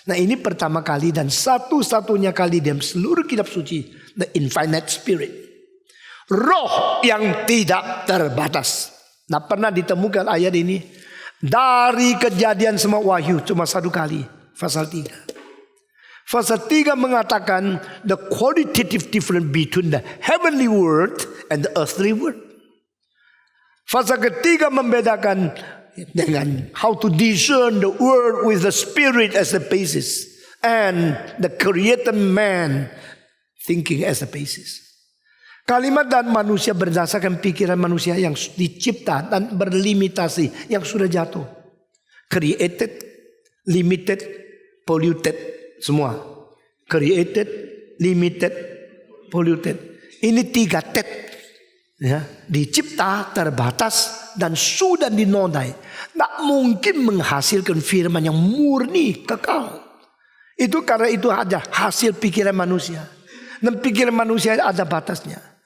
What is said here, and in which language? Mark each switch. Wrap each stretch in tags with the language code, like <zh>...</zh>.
<id>Nah, ini pertama kali dan satu-satunya kali dalam seluruh kitab suci,</id> <en>the infinite spirit.</en> <id>Roh yang tidak terbatas. Nah, pernah ditemukan ayat ini dari Kejadian sama Wahyu cuma 1 kali, pasal 3. Pasal 3 mengatakan</id> <en>the qualitative difference between the heavenly word and the earthly word.</en> <id>Pasal ketiga membedakan dengan</id> <en>how to discern the word with the spirit as the basis and the created man thinking as the basis.</en> <id>Kalimat dan manusia berdasarkan pikiran manusia yang dicipta dan berlimitasi yang sudah jatuh.</id> <en>Created, limited, polluted.</en> <id>Semua</id> <en>created, limited, polluted.</en> <id>Ini 3 tet, ya, dicipta, terbatas, dan sudah dinodai. Tak mungkin menghasilkan firman yang murni, kekal. Itu karena itu ada hasil pikiran manusia. Dan pikiran manusia ada batasnya.</id>